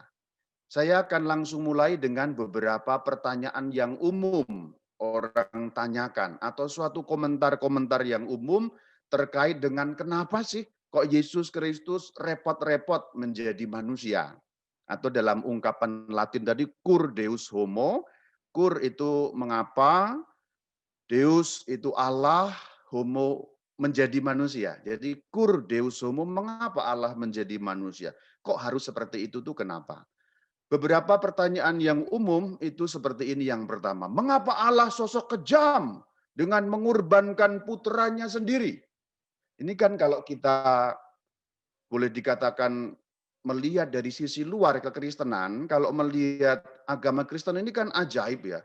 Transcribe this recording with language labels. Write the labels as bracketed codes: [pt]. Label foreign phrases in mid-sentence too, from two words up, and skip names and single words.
[id] Saya akan langsung mulai dengan beberapa pertanyaan yang umum orang tanyakan atau suatu komentar-komentar yang umum terkait dengan kenapa sih kok Yesus Kristus repot-repot menjadi manusia. Atau dalam ungkapan Latin tadi, [la] cur deus homo, [id] cur itu mengapa, deus itu Allah, homo menjadi manusia. [la] Jadi cur deus homo, [id] mengapa Allah menjadi manusia? Kok harus seperti itu tuh kenapa? Beberapa pertanyaan yang umum itu seperti ini yang pertama. Mengapa Allah sosok kejam dengan mengorbankan putranya sendiri? Ini kan kalau kita boleh dikatakan melihat dari sisi luar kekristenan, kalau melihat agama Kristen ini kan ajaib ya.